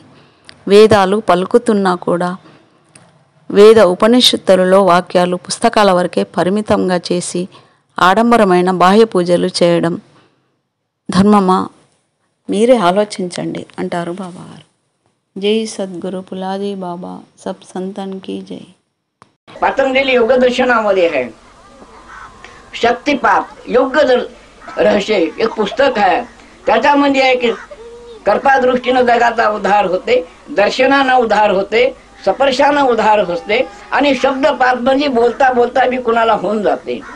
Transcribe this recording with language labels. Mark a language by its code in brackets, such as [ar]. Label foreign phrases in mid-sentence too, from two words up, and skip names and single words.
[te] వేదాలు పలుకుతున్నా కూడా వేద ఉపనిషత్తులలో వాక్యాలు పుస్తకాల వరకే పరిమితంగా చేసి ఆడంబరమైన బాహ్య పూజలు చేయడం ధర్మమా? మీరే ఆలోచించండి అంటారు బాబావారు. [hi] जय सद्गुरु పులాजी बाबा, सब संतान की जय. [mr] पतंजली योग दर्शनामध्ये है शक्तिपात योग रहस्य एक पुस्तक आहे. त्याच्यामध्ये आहे की कृपादृष्टीनं जगाचा उद्धार होते, दर्शनानं उद्धार होते, स्पर्शानं उद्धार होते आणि शब्दपात म्हणजे बोलता बोलता बी कुणाला होऊन जाते.